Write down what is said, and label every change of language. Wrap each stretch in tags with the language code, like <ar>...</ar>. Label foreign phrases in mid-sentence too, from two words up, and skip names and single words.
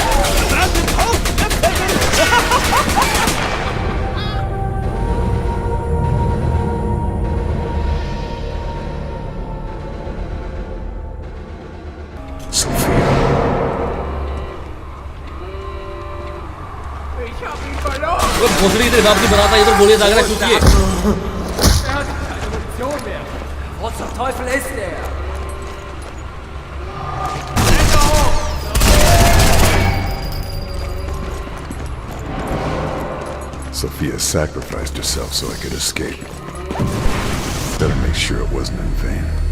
<de>Sophia. Ich hab ihn verloren!</de> <hi>वो भोसड़ी के हिसाब से बनाता ये तो गोलियां दाग रहा क्योंकि</hi> <de>Er hat keine Munition mehr. Wo zum Teufel ist er?</de> <en>Sophia sacrificed herself so I could escape. Better make sure it wasn't in vain.</en>